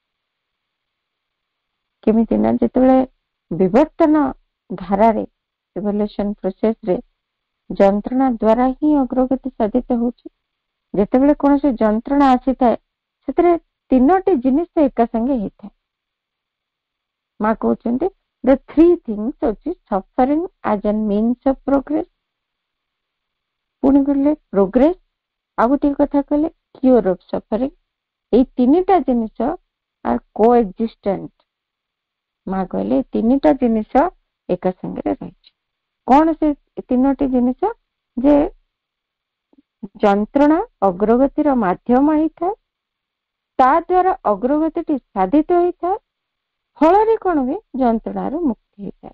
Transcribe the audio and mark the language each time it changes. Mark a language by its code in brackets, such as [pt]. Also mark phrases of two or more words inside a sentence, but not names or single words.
[or] କେମିତି ନା, ଯେତେବେଳେ ବିବର୍ତ୍ତନ ଧାରାରେ, [en] evolution processରେ [or] ଯନ୍ତ୍ରଣା ଦ୍ୱାରା ହିଁ ଅଗ୍ରଗତି ସାଧିତ ହଉଛି। ଯେତେବେଳେ କୌଣସି ଯନ୍ତ୍ରଣା ଆସିଥାଏ ସେଥିରେ ତିନୋଟି ଜିନିଷ ଏକା ସାଙ୍ଗେ ହେଇଥାଏ। ମା କହୁଛନ୍ତି, [en] the three things ଅଛି suffering as a means of progress, [or] ପୁଣି କହିଲେ progress, ଆଉ ଗୋଟିଏ କଥା କହିଲେ [en] cure of suffering। [or] ଏଇ ତିନିଟା ଜିନିଷ [en] are coexistent। [or] ମା କହିଲେ ଏ ତିନିଟା ଜିନିଷ ଏକା ସାଙ୍ଗରେ ରହିଛି। କଣ ସେ ତିନୋଟି ଜିନିଷ? ଯେ ଯନ୍ତ୍ରଣା ଅଗ୍ରଗତିର ମାଧ୍ୟମ ହେଇଥାଏ, ତା ଦ୍ୱାରା ଅଗ୍ରଗତିଟି ସାଧିତ ହେଇଥାଏ, ଫଳରେ କଣ ହୁଏ, ଯନ୍ତ୍ରଣାରୁ ମୁକ୍ତି ହେଇଥାଏ।